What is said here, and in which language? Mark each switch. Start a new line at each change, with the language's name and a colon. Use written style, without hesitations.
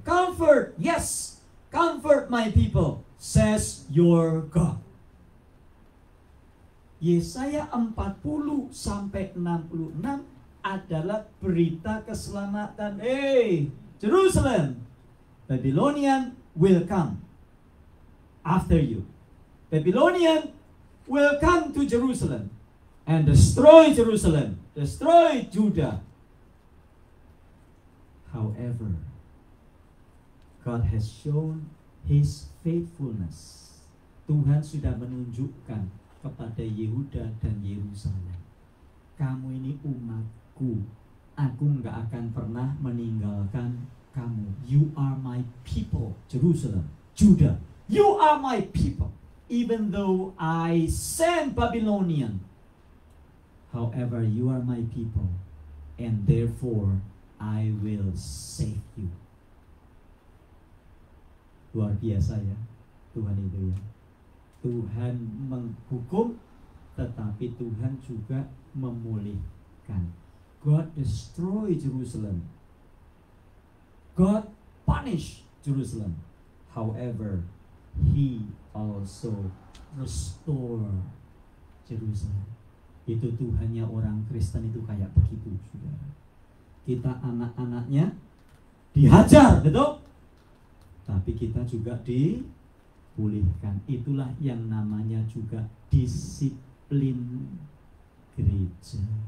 English: Comfort, yes, comfort my people, says your God.
Indonesian: Yesaya 40 sampai 66 adalah berita keselamatan.
English: Hey, Jerusalem, Babylonian will come after you. Babylonian will come to Jerusalem and destroy Jerusalem, destroy Judah. However, God has shown His faithfulness.
Indonesian: Tuhan sudah menunjukkan kepada Yehuda dan Yerusalem, kamu ini umatku, aku nggak akan pernah meninggalkan kamu.
English: You are my people, Jerusalem, Judah. You are my people. Even though I send Babylonian, however, you are my people, and therefore I will save you.
Indonesian: Luar biasa ya, Tuhan itu ya. Tuhan menghukum, tetapi Tuhan juga memulihkan.
English: God destroy Jerusalem. God punish Jerusalem. However, He also restore Jerusalem.
Indonesian: Itu Tuhannya orang Kristen itu kayak begitu, saudara. Kita anak-anaknya dihajar, betul? Tapi kita juga dipulihkan. Itulah yang namanya juga disiplin gereja.